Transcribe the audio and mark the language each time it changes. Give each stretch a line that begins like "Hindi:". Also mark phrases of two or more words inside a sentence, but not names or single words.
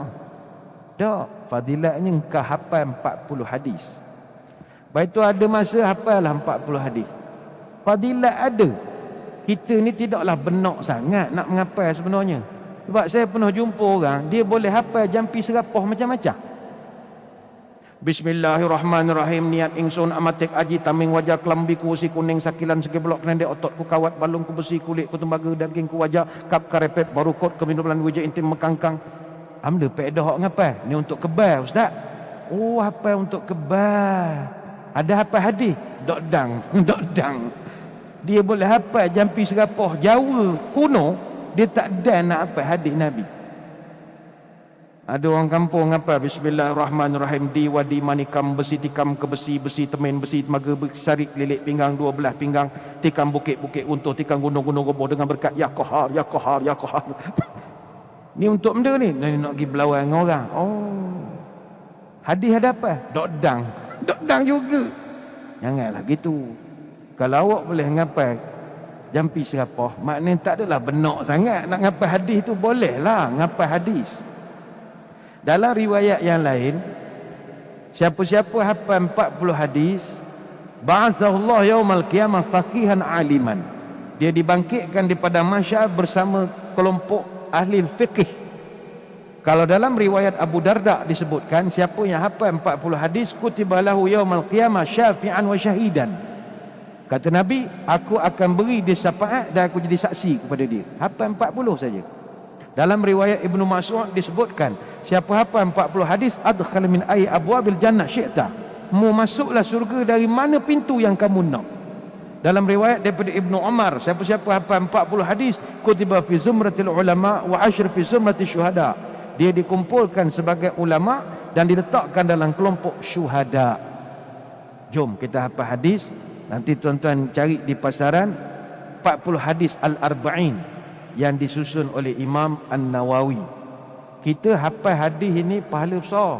Malay: Tak, fadilatnya engkau hafal 40 hadis. Baik tu ada masa hafallah 40 hadis. Fadilat ada. Kita ni tidaklah benak sangat nak menghafal sebenarnya. Sebab saya pernah jumpa orang, dia boleh hafal jampi serapah macam-macam.
Javanese: Bismillahirrahmanirrahim. Niat ingsun amatik aji taming wajah kelambi ku usi kuning sakilan segi blok kendek otot ku kawat balung ku besi kulit ku tembaga daging ku wajah kap karepet baru kot kemindulan wajah intim mekangkang.
Malay: Amda pedah hok ngapa? Ni untuk kebal ustaz. Oh, hafal untuk kebal. Ada hafal hadis? Dok dang, dok dang. Dia boleh hafal jampi serapah Jawa kuno, dia tak ada nak hafal hadis Nabi. Ada orang kampung apa? Bismillahirrahmanirrahim. Di wadi manikam besi tikam ke besi, besi temen besi temaga sarik lilik pinggang dua belah pinggang, tikam bukit-bukit untuh, tikam gunung-gunung goboh dengan berkat
Arabic: يا قهار يا قهار يا قهار.
Malay: Ni untuk benda ni nak pergi berlawan dengan orang. Oh. Hadis ada apa? Dok dang juga. Janganlah gitu. Kalau awak boleh ngapal jampi serapah, maknanya tak adalah benak sangat nak ngapal hadis tu, bolehlah ngapal hadis. Dalam riwayat yang lain, siapa-siapa hafal 40 hadis,
Arabic: بعثه الله يوم القيامة فقيها عالما.
Malay: Dia dibangkitkan daripada mahsyar bersama kelompok ahli fiqh. Kalau dalam riwayat Abu Darda disebutkan, siapa yang hafal 40 hadis,
Arabic: كتب له يوم القيامة شفيعا وشهيدا.
Malay: Kata Nabi, aku akan beri dia syafaat dan aku jadi saksi kepada dia. Hafal 40 saja. Dalam riwayat Ibnu Mas'ud disebutkan, siapa hafal 40 hadis,
Arabic: ادخل من أي أبواب الجنة شئت.
Malay: Mu masuklah surga dari mana pintu yang kamu nak. Dalam riwayat daripada Ibnu Umar, siapa-siapa hafal 40 hadis,
Arabic: كتب في زمرة العلماء وحشر في زمرة الشهداء.
Malay: Dia dikumpulkan sebagai ulama dan diletakkan dalam kelompok syuhada. Jom kita hafal hadis. Nanti tuan-tuan cari di pasaran 40 hadis Al-Arba'in yang disusun oleh Imam An-Nawawi. Kita hafal hadis ini pahala besar.